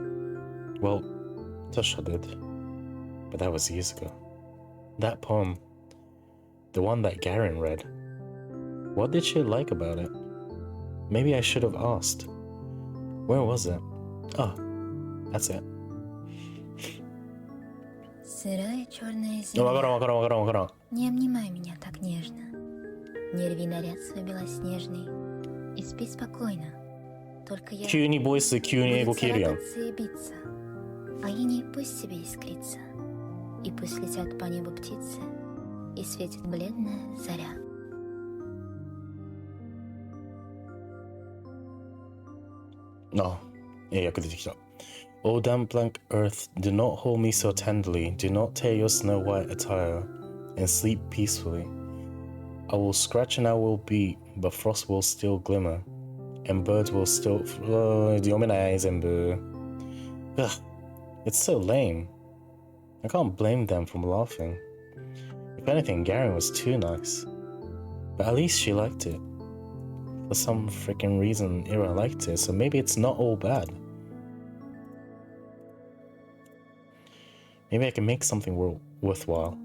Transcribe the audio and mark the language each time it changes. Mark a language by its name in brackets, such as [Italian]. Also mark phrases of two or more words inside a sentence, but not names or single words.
[English] Well, Tasha did. But that was years ago. That poem, the one that Garen read, what did she like about it? Maybe I should have asked. Where was it? Oh, that's it. [Russian] Сырая черная [Japanese] Вакаран. [Russian] Не обнимай меня так нежно. Не рви наряд свой белоснежный. И спи спокойно. Только я [Japanese] 急にボイス急に英語消えるやん。 [Russian] буду царапаться и биться. А иней пусть себе искрится. И пусть летят по небу птицы. И светит бледная заря. [Japanese] 訳出てきた。 [English] O damn blank earth, do not hold me so tenderly, do not tear your snow white attire, and sleep peacefully. I will scratch and I will beat, but frost will still glimmer, and birds will still... [Japanese] 読めない全部。Ugh, [English] it's so lame. I can't blame them for laughing. If anything, Garen was too nice. But at least she liked it. For some freaking reason, Ira liked it, so maybe it's not all bad. Maybe I can make something worthwhile.